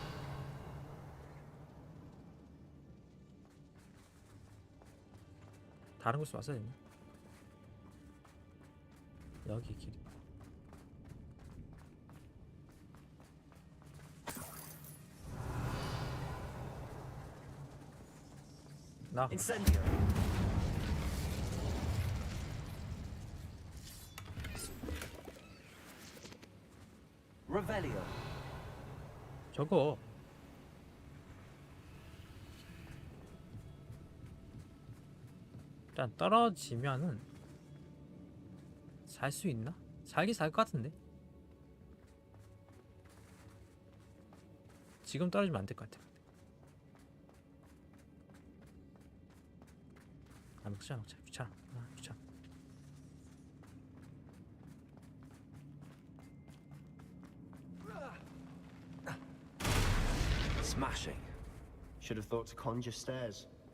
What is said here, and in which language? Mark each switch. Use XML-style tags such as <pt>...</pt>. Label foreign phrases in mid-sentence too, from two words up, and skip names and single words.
<ko>다른 곳에 왔어야 됐나? 여기 길이. 나. Incendio. Revelio. 저거. 일단 떨어지면은 살 수 있나? 살긴 살 것 같은데. 지금 떨어지면 안 될 것 같아. 아, 먹자. 귀찮아. 귀찮아.</ko> <en>Smashing. Should have thought to conjure stairs.</en>